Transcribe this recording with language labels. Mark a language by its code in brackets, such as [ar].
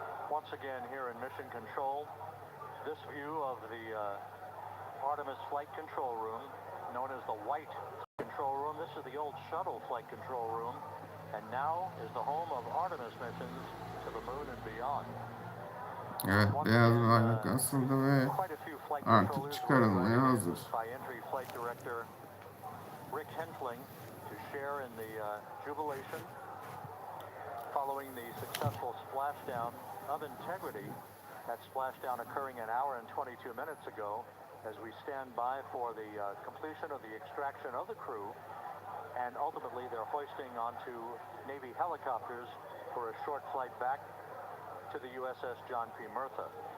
[en] Once again here in Mission Control, this view of the Artemis flight control room, known as the White Control Room. This is the old shuttle flight control room, and now is the home of Artemis missions to the moon and beyond. [tr] Evet, beyaz bayrak asıldı ve artık çıkarılmaya hazır. [en] By Entry Flight Director Rick Hentling to share in the jubilation following the successful splashdown of Integrity. That splashdown occurring an hour and 22 minutes ago as we stand by for the completion of the extraction of the crew, and ultimately they're hoisting onto Navy helicopters for a short flight back to the USS John P. Murtha.